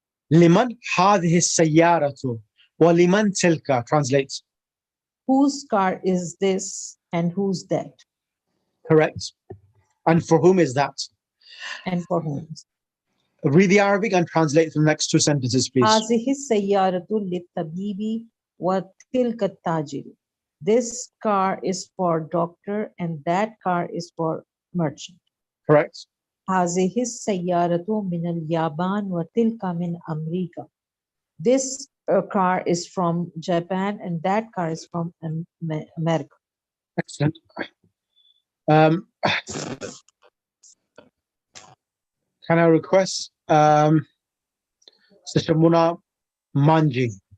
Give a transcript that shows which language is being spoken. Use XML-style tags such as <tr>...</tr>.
<ar>Liman hadhihi sayyaratu wa liman tilka translates.</ar> <en>Whose car is this and who's that? Correct. And for whom is that? And for whom? Read the Arabic and translate the next two sentences, please.</en> <ar>هذه السيارة للطبيب وتلك التاجر.</ar> <en>This car is for doctor and that car is for merchant. Correct.</en> <ar>هذه السيارة من اليابان وتلك من أمريكا.</ar> <en>This car is from Japan and that car is from America. Excellent. Can I request Sister Muna Manji?</en>